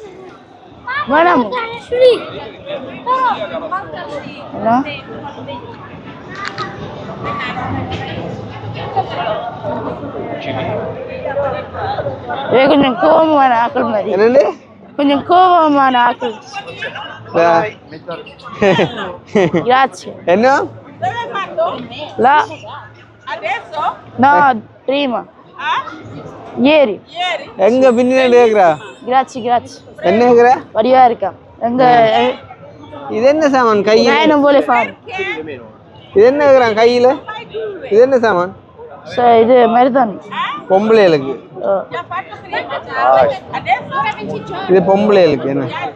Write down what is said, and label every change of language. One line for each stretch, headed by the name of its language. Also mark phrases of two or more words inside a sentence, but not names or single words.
Tamil: வேணாம். கொஞ்சம் கோபமான ஆக்கள் மாதிரி. என்னண்டு கொஞ்சம் கோபமான ஆக்கள். என்ன
Italian: La no, prima. Ieri.
Tamil: எங்க பின்னாடி கேக்குறா?
Italian: Grazie, grazie.
Tamil: என்ன கேக்குற? வடிவா இருக்கா? எங்க இது என்ன சாமான் கையில? நான் என்ன போல ஃபார். இது என்ன கேக்குறான் கையில? இது என்ன சாமான்? இது மருதாணி. பொம்பளைகளுக்கு. இது பொம்பளைகளுக்கு என்ன?